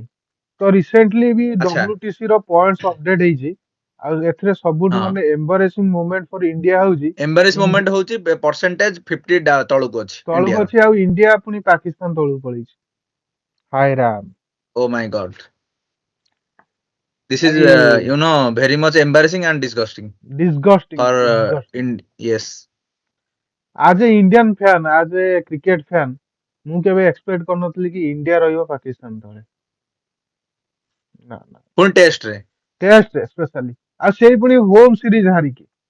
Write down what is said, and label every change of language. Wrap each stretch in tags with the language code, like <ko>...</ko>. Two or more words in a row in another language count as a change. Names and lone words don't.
<or>ତ ରିସେଣ୍ଟଲି ବି ଆଚ୍ଛା WTC ର</or> <en>points update</en> <or>ହେଇଛି ଆଉ ଏଥିରେ ସବୁଠୁ ହଁ</or> <en>ମାନେ embarrassing moment for India ହଉଛି embarrass moment</en> <or>ହଉଛି ପରସେଣ୍ଟେଜ 50 ତଳକୁ ଅଛି ତଳକୁ ଇଣ୍ଡିଆର। ଅଛି ଆଉ ଇଣ୍ଡିଆ ପୁଣି ପାକିସ୍ତାନ ତଳକୁ ପଳେଇଛି। ହାୟ ରାମ।</or> <en>oh my God. This is, ଭାଇ very much embarrassing and disgusting ଡିସଗଷ୍ଟିଂ for ଡିସଗଷ୍ଟିଂ। yes. as an Indian fan, as a cricket fan,</en> <or>ମୁଁ କେବେ ଏକ୍ସପେକ୍ଟ କରିନଥିଲି କି ଇଣ୍ଡିଆ ରହିବ ପାକିସ୍ତାନ ତଳେ। ନା ନା, ପୁଣି ଟେଷ୍ଟରେ ଟେଷ୍ଟ ସ୍ପେଶାଲି ଆଉ ସେଇ ପୁଣି</or> <en>home series</en> <or>ହାରିକି।</or>